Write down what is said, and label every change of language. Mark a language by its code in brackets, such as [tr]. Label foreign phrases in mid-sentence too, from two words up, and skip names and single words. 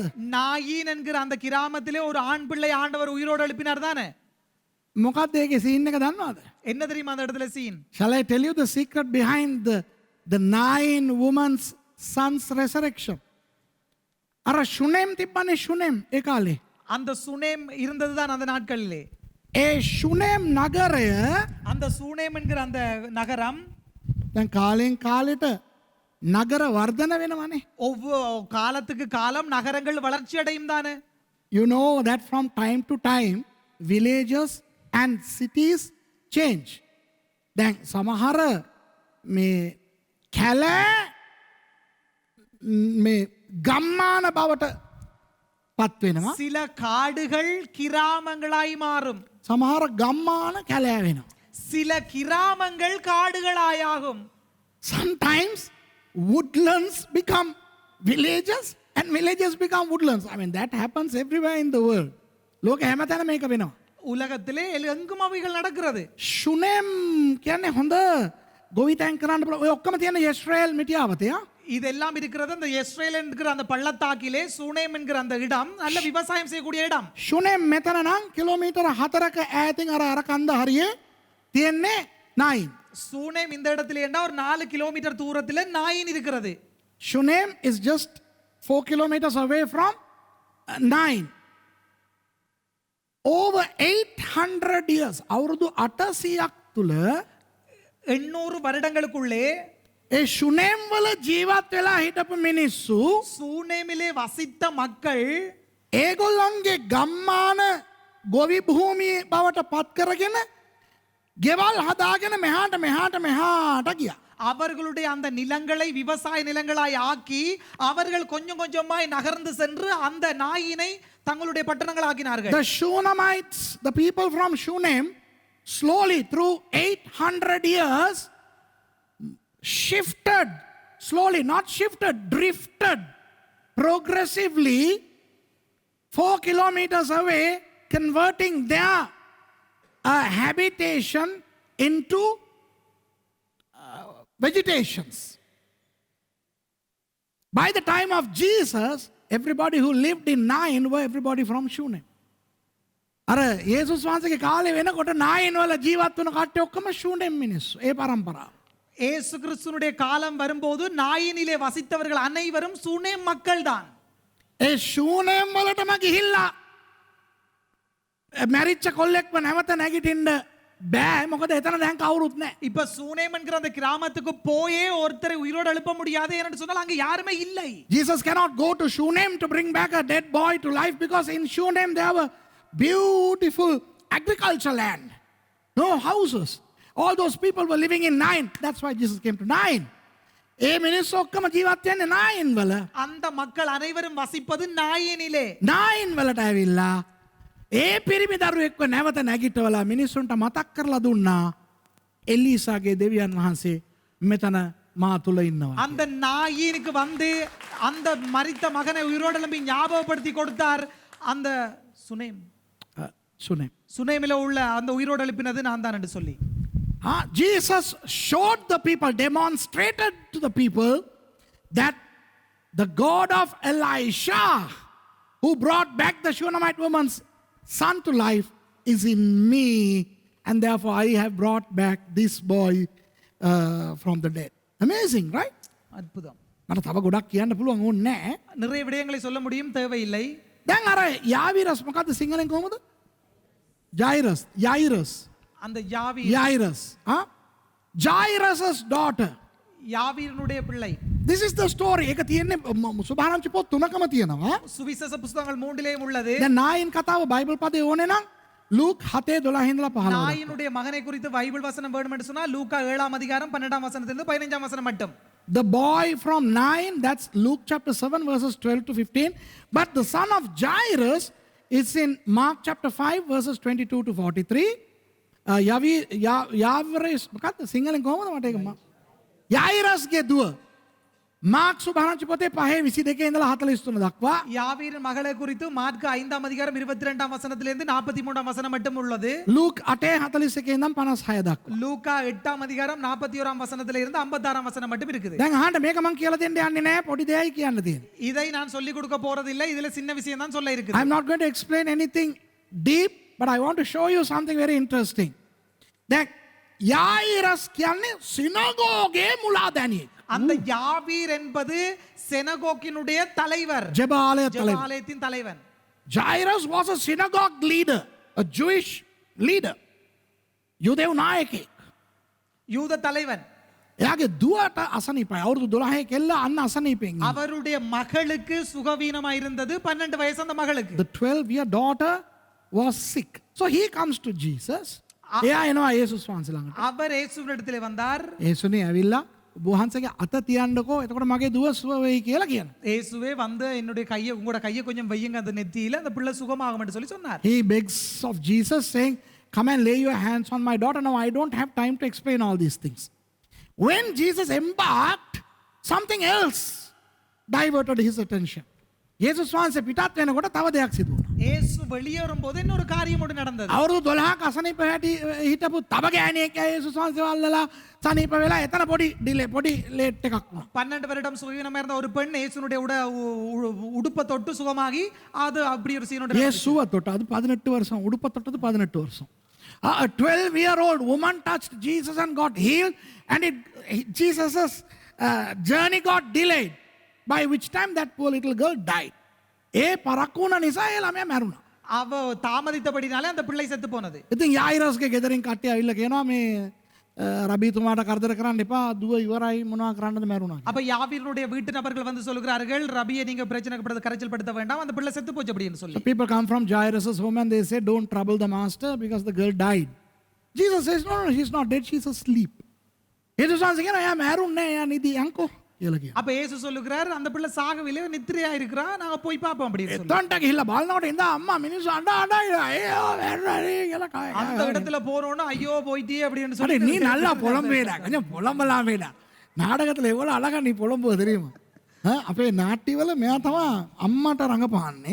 [ta] நாயின் என்கிற அந்த கிராமத்திலே ஒரு ஆண் பிள்ளை ஆண்டவர் உயிரோடு எழுப்பினார் தானே? [si] මොකක්ද ඒකේ සීන් එක දන්නවද? [ta] என்ன தெரியுமா அந்த இடத்துல சீன்? [en] Shall I tell you the secret behind the 9 women's sons resurrection? [si] අර ශුනේම් තිබ්බනේ ශුනේම් ඒ කාලේ. [ta] அந்த சுனேம் இருந்ததுதான் அந்த நாட்களிலே. [si] ඒ ශුනේම් නගරය [ta] அந்த சுனேம் என்கிற அந்த நகரம் [si] දැන් කාලෙන් කාලෙට නගර වර්ධන වෙනවනේ. [ta] ஒவ்வொரு காலத்துக்கு காலம் நகரங்கள் வளர்ச்சி அடையும் தானே? [en] You know that from time to time villages and cities change. [si] දැන් සමහර මේ කැල මේ ගම්මාන බවට පත් වෙනවා. [ta] சில காடுகள் கிராமங்களாய் மாறும். [si] සමහර ගම්මාන කැලෑ වෙනවා. [ta] சில கிராமங்கள் காடுகளாயாகும். [en] Sometimes woodlands become villages and villages become woodlands. I mean that happens everywhere in the world. [si] ලෝක හැමතැනම මේක වෙනවා. [ta] உலகத்திலே எங்கும் அவைகள் நடக்கிறது. [si] ශුනේම් කියන්නේ හොඳ ගොවිතැන් කරන්න පුළුවන්. ඔය ඔක්කොම තියෙන ඊශ්‍රායෙල් මිටියාවතේ. [ta] இதெல்லாம் இருக்கிறது அந்த இஸ்ரேல் என்கிற அந்த பள்ளத்தாக்கிலே சூனேம் என்கிற அந்த இடம் நல்ல விவசாயம் செய்யக்கூடிய இடம். [si] ශුනේම් මෙතන නම් කිලෝමීටර 4ක ඈතින් අර කන්ද හරියේ තියෙන්නේ නයින්. [ta] சூனேம் இந்த இடத்துல என்ன ஒரு 4 கிலோமீட்டர் தூரத்தில் நாயின் இருக்கிறது. [en] Shunem is just 4 kilometers away from Nain. Over 800 years, [si] අවුරුදු 800ක් තුල [ta] 800 வருடங்களுக்குள்ளே [si] ඒ ශුනේම් වල ජීවත් වෙලා හිටපු මිනිස්සු [ta] சூனேமிலே வசித்த மக்கள் [si] ඒගොල්ලන්ගේ ගම්මාන ගොවි භූමිය බවට පත් කරගෙන ගෙවල් හදාගෙන මෙහාට ගියා. [ta] அவர்களுடைய அந்த நிலங்களை விவசாய நிலங்களாய் ஆக்கி அவர்கள் கொஞ்சம் கொஞ்சமாய் நகர்ந்து சென்று அந்த நாயினை தங்களுடைய பட்டணங்கள் ஆக்கினார்கள். [en] The Shunamites, the people from Shunem, slowly through 800 years shifted, slowly, not shifted, drifted progressively 4 kilometers away, converting their habitation into vegetations. By the time of Jesus, everybody who lived in Nain were everybody from Shunem. [si] අර යේසුස් වහන්සේගේ කාලේ වෙනකොට නායින් වල ජීවත් වුණ කට්ටිය ඔක්කොම ශූනෙම් මිනිස්සු. ඒ පරම්පරාව. [ta] இயேசு கிறிஸ்துனுடைய காலம் வரும்போது நாயினிலே வசித்தவர்கள் அனைவரும் சூனேம் மக்கள் தான். [si] ඒ ශූනෙම් වලටම ගිහිල්ලා මැරිච්ච කොල්ලෙක්ව නැවත නැගිටින්න බෑ. මොකද එතන දැන් කවුරුත් නැහැ. [ta] இப்ப சூனேம் என்கிற அந்த கிராமத்துக்கு போயே ஒருத்தரை உயிரோடு எழுப்ப முடியாது என்று சொன்னால் அங்க யாருமே இல்லை. [en] Jesus cannot go to Shunem to bring back a dead boy to life because in Shunem there were beautiful agriculture land. No houses. All those people were living in Nain. That's why Jesus came to Nain. [si] ඒ මිනිස්සු ඔක්කොම ජීවත් වෙන්නේ නායින් වල. [ta] அந்த மக்கள் அனைவரும் வசிப்பது நாயினிலே. [si] නායින් වලට ඇවිල්ලා ඒ පිරිමි දරුවෙක්ව නැවත නැගිටවලා මිනිස්සුන්ට මතක් කරලා දුන්නා එලීසාගේ දෙවියන් වහන්සේ මෙතන මා තුල ඉන්නවා. [ta] அந்த நாயினுக்கு வந்து அந்த மரித்த மகனை உயிரோடு எழுப்பி ஞாபகப்படுத்தி கொடுத்தார். அந்த சுனேம் Shunem. சுனேமில உள்ள அந்த உயிரோடு எழுப்பினது நான் தான் என்று சொல்லி [en] Jesus showed the people, demonstrated to the people that the God of Elisha, who brought back the Shunammite woman's son to life, is in me, and therefore I have brought back this boy from the dead. Amazing, right? [ta] அற்புதம். [si] මට තව ගොඩක් කියන්න පුළුවන් ඕනේ නැහැ. [ta] நிறைய விடயங்களை சொல்ல முடியும், தேவையில்லை. [si] දැන් අර යාවිරස් මොකද්ද සිංහලෙන් කොහොමද? Jairus. [ta] அந்த யாவி [en] Jairus. Jairus' daughter. [ta] யாவீரனுடைய பிள்ளை. [en] This is the story. [si] ඒක තියෙන්නේ සුභාරංචි පොත් තුනකම තියෙනවා. [ta] சுவிசேஷ புஸ்தகங்கள் மூன்றிலேயும் உள்ளது. [si] දැන් නායින් කතාව බයිබල් පදේ ඕනේ නම් ලූක් 7:12 ඉඳලා 15. [ta] நாயினுடைய மகனை குறித்து பைபிள் வசனம் வேணும் என்று சொன்னா லூக்கா 7ஆம் அதிகாரம் 12ஆம் வசனத்திலிருந்து 15ஆம் வசனம் மட்டும். [en] The boy from Nain, that's Luke chapter 7 verses 12 to 15. But the son of Jairus is in Mark chapter 5 verses 22 to 43. [si] Yavirus මොකක්ද සිංහලෙන් කොහොමද මට ඒක Jairusගේ දුව මාර්ක් සුභාරංචි පොතේ 5:22 ඉඳලා 43 දක්වා [ta] யாவீரின் மகளை குறித்து மார்க் 5ஆம் அதிகாரம் 22ஆம் வசனத்திலிருந்து 43ஆம் வசனம் மட்டும் உள்ளது. [si] Luke 8:41 ඉඳන් 56 දක්වා. [ta] லூக்கா 8ஆம் அதிகாரம் 41ஆம் வசனத்திலிருந்து 56ஆம் வசனம் மட்டும் இருக்குது. [si] දැන් අහන්න මේක මම කියලා දෙන්න යන්නේ නැහැ පොඩි දෙයයි කියන්න තියෙන්නේ. [ta] இதை நான் சொல்லி கொடுக்க போறதில்லை. இதுல சின்ன விஷயம் தான் சொல்ல இருக்குது. [en] I'm not going to explain anything deep, but I want to show you something very interesting. [si] That Jairus කියන්නේ සිනගෝගේ මුලාදැනියෙක්. [ta] அந்த யாவீர் என்பது செனகோக்கினுடைய தலைவர், ஜெபாலயத்தின் தலைவன். [en] Jairus was a synagogue leader, a Jewish leader. [si] යුදෙව් නායකයෙක්. [ta] யூத தலைவன். [si] එයාගේ දුවට අසනීපයි. අවුරුදු 12 කෙල්ල අන්න අසනීපෙන්. [ta] அவருடைய மகளுக்கு சுகவீனமா இருந்தது. 12 வயசு அந்த மகளுக்கு. [en] The 12-year daughter was sick. So he comes to Jesus. [si] එයා එනවා යේසුස් වහන්සේ ළඟට. [ta] அவர் இயேசுவினிடத்தில் வந்தார். [si] යේසුනේ ඇවිල්ලා වහන්සේගේ අත තියන්නකෝ එතකොට මගේ දුව සුව වෙයි කියලා කියනවා. [ta] இயேசுவே வந்து என்னுடைய கையை உங்களோட கையை கொஞ்சம் வையுங்க அந்த நெத்தியில அந்த பிள்ளை சுகமாகும் என்று சொல்லி சொன்னார். [en] He begs of Jesus saying, come and lay your hands on my daughter. Now I don't have time to explain all these things. When Jesus embarked, something else diverted his attention. [si] යේසුස් වහන්සේ පිටත් වෙනකොට තව දෙයක් සිදු වුණා. [ta] இயேசு வெளியேறும் போது இன்னொரு காரியம் ஒன்று நடந்தது. [si] අවුරුදු 12ක අසනීප හිටපු තව ගෑණියෙක් යේසුස් වහන්සේ වල්ලලා සනීප වෙලා එතන පොඩි ලේට් එකක් වුණා. [ta] 12 வருடம் சுகவீனமா இருந்த ஒரு பெண் இயேசுனுடைய உடுப்பை தொட்டு சுகமாகி அது அப்படி ஒரு சீனோட යේසුව தொட்டு அது 18 வருஷம் உடுப்ப தொட்டது 18 வருஷம். [en] A 12-year-old woman touched Jesus and got healed, and Jesus's journey got delayed, by which time that poor little girl died. [si] ඒ පරක්කු වුණ නිසා ඒ ළමයා මැරුණා. [ta] அவ தாமதித்தபடினாலே அந்த பிள்ளை செத்து போனது. [si] ඉතින් යායිරස්ගේ ගෙදරින් කට්ටිය ඇවිල්ලා කියනවා මේ රබීතුමාට කරදර කරන්න එපා, දුව ඉවරයි, මොනවා කරන්නද මැරුණා. [ta] அப்ப யாவீருடைய வீட்டு நபர்கள் வந்து சொல்கிறார்கள், ரபியை நீங்க பிரச்சனைப்படுத்த கரைச்சல் படுத்த வேண்டாம், அந்த பிள்ளை செத்து போச்சு அப்படின்னு சொல்லி. [en] So people come from Jairus' home and they say, don't trouble the master because the girl died. Jesus says, no, she's not dead, she's asleep. [si] යේසුස් වහන්සේ කියනවා එයා මැරුන්නේ නෑ, එයා නිදි යන්කෝ කියලා කියනවා. [ta] அப்ப இயேசு சொல்லுகிறார், அந்த பிள்ளை சாகவில்லை, நித்திரையா இருக்கிறா, நாங்க போய் பாப்போம் அப்படின்னு சொல்லி. [si] එතනට ගිහිල්ලා බලනකොට ඉඳා අම්මා මිනිස්සු අඬා ඉන්නවා. මැරුණා කියලා කයි. [ta] அந்த இடத்துல போறோம்னா ஐயோ போயிட்டே அப்படின்னு [si] අනේ [ta] சொல்லி நீ நல்லா புலம்பேடா, கொஞ்சம் புலம்பலாமேடா. நாடகத்துல எவ்வளவு அழகா நீ புலம்புව தெரியுமா? [si] අපේ නාට්‍යවල මෙයා තමයි අම්මට රඟපාන්නේ.